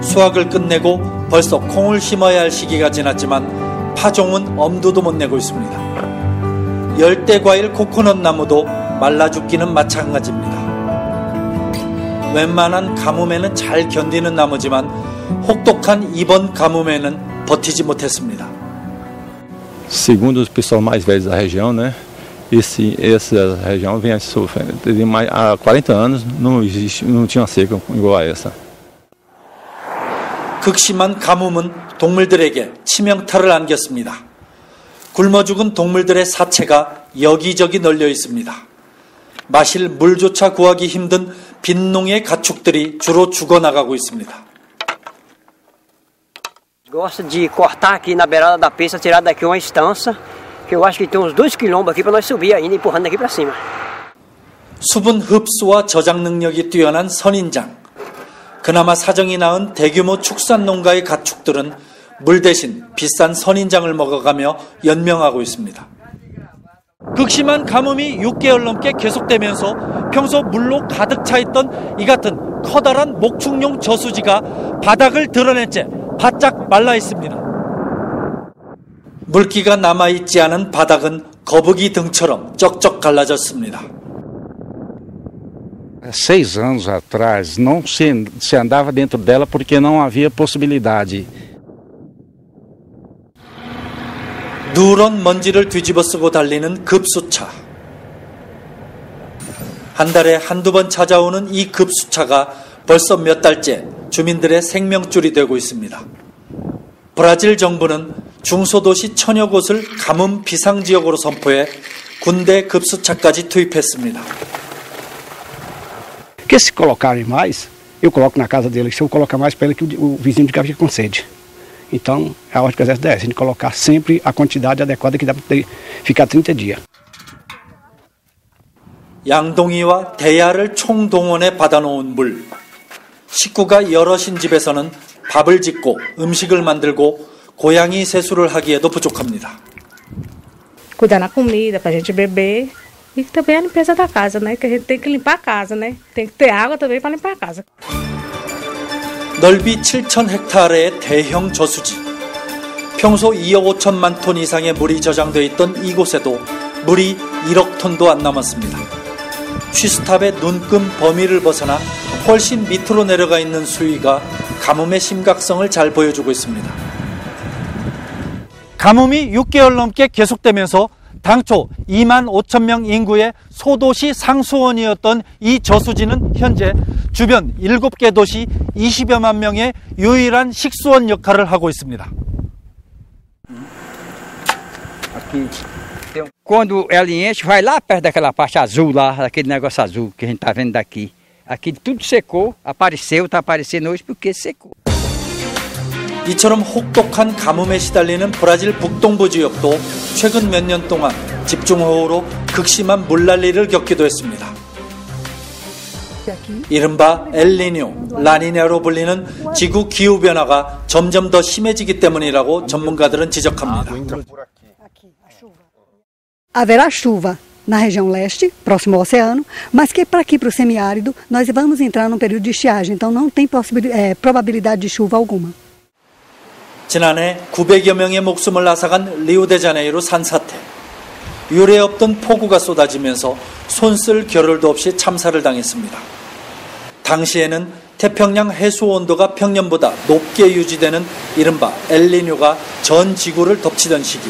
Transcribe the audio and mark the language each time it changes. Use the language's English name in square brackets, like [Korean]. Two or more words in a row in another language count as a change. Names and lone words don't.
[Korean] 수확을 끝내고 벌써 콩을 심어야 할 시기가 지났지만 파종은 엄두도 못 내고 있습니다. 열대과일 코코넛 나무도 말라 죽기는 마찬가지입니다. 웬만한 가뭄에는 잘 견디는 나무지만 혹독한 이번 가뭄에는 버티지 못했습니다. [Portuguese] Segundo os pessoal mais velhos da região, né? Essa região vem sofrendo há 40 anos, não tinha uma seca igual a essa. [Korean] 극심한 가뭄은 동물들에게 치명타를 안겼습니다. 굶어 죽은 동물들의 사체가 여기저기 널려 있습니다. 마실 물조차 구하기 힘든 빈농의 가축들이 주로 죽어나가고 있습니다. [Portuguese] Gosta de cortar aqui na beirada da pista, tirar daqui uma estança, que eu acho que tem uns 2 quilombos aqui para nós subir ainda, empurrando daqui para cima. [Korean] 수분 흡수와 저장 능력이 뛰어난 선인장. 그나마 사정이 나은 대규모 축산 농가의 가축들은 물 대신 비싼 선인장을 먹어가며 연명하고 있습니다. 극심한 가뭄이 6개월 넘게 계속되면서 평소 물로 가득 차 있던 이 같은 커다란 목축용 저수지가 바닥을 드러낸 채 바짝 말라 있습니다. 물기가 남아있지 않은 바닥은 거북이 등처럼 쩍쩍 갈라졌습니다. [Portuguese] 6 anos atrás não se andava dentro dela porque não havia possibilidade. [Korean] 누런 먼지를 뒤집어 쓰고 달리는 급수차. 한 달에 한두 번 찾아오는 이 급수차가 벌써 몇 달째 주민들의 생명줄이 되고 있습니다. 브라질 정부는 중소도시 천여 곳을 가뭄 비상지역으로 선포해 군대 급수차까지 투입했습니다. [Portuguese] Porque se colocarem mais, eu coloco na casa deles. Se eu colocar mais para ele, que o vizinho de casa fica com sede. Então, a ordem do exército é essa, a gente colocar sempre a quantidade adequada que dá para ficar 30 dias. [Korean] 양동이와 대야를 총동원해 받아놓은 물. 식구가 여럿인 집에서는 밥을 짓고 음식을 만들고 고양이 세수를 하기에도 부족합니다. [Portuguese] Cuidar na comida para a gente beber e também a limpeza da casa, né? Que a gente tem que limpar a casa, né? Tem que ter água também para limpar a casa. [Korean] 넓이 7,000헥타르의 대형 저수지. 평소 2억 5천만 톤 이상의 물이 저장돼 있던 이곳에도 물이 1억 톤도 안 남았습니다. 쉬스탑의 눈금 범위를 벗어나 훨씬 밑으로 내려가 있는 수위가 가뭄의 심각성을 잘 보여주고 있습니다. 가뭄이 6개월 넘게 계속되면서 당초 2만 5천 명 인구의 소도시 상수원이었던 이 저수지는 현재 주변 7개 도시 20여만 명의 유일한 식수원 역할을 하고 있습니다. [Portuguese] Quando ela enche, vai lá perto daquela parte azul lá, daquele negócio azul que a gente está vendo daqui. Aqui tudo secou, apareceu, está aparecendo hoje porque secou. [Korean] 이처럼 혹독한 가뭄에 시달리는 브라질 북동부 지역도 최근 몇 년 동안 집중호우로 극심한 물난리를 겪기도 했습니다. 이른바 엘니뇨, 라니냐로 불리는 지구 기후변화가 점점 더 심해지기 때문이라고 전문가들은 지적합니다. [Portuguese] Haverá chuva na região leste, próximo ao oceano, mas que para aqui, para o semiárido, nós vamos entrar num período de estiagem, então não tem probabilidade de chuva alguma. [Korean] 지난해 900여 명의 목숨을 앗아간 리우데자네이루 산사태. 유례 없던 폭우가 쏟아지면서 손쓸 겨를도 없이 참사를 당했습니다. 당시에는 태평양 해수 온도가 평년보다 높게 유지되는 이른바 엘니뇨가 전 지구를 덮치던 시기.